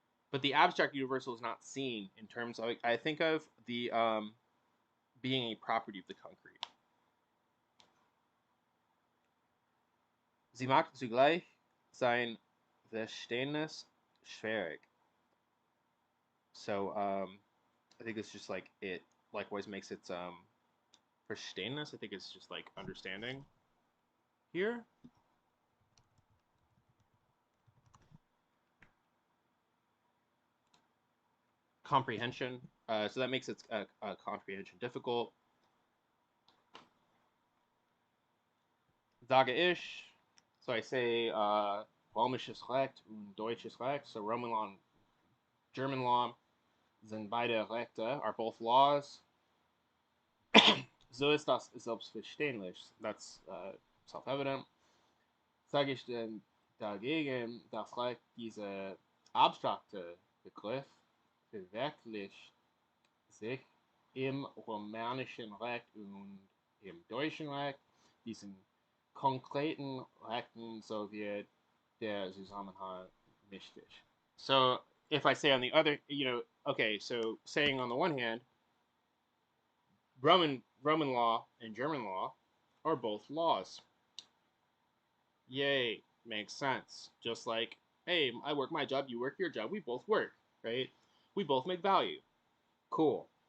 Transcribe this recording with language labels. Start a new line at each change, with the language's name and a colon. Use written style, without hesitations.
English: But the abstract universal is not seen in terms of, I think of the being a property of the concrete.
German: Sie macht zugleich sein Verständnis schwierig.
English: So I think it's just like it likewise makes its Verständnis. I think it's just like understanding here. Comprehension. So that makes its comprehension difficult.
German: Sage ich.
English: So I say
German: Römisches Recht und Deutsches Recht.
English: So Roman law and German law
German: sind beide Rechte,
English: are both laws.
German: So ist das selbstverständlich.
English: That's self-evident.
German: Sage ich denn dagegen, das Recht, dieser abstrakte Begriff, verwirklicht sich im romanischen Recht und im deutschen Recht. Diesen konkreten Rechten, so wird der Zusammenhang wichtig.
English: So if I say on the other, okay, so saying on the one hand, Roman law and German law are both laws. Yay, makes sense. Just like, hey, I work my job, you work your job, we both work, right? We both make value. Cool.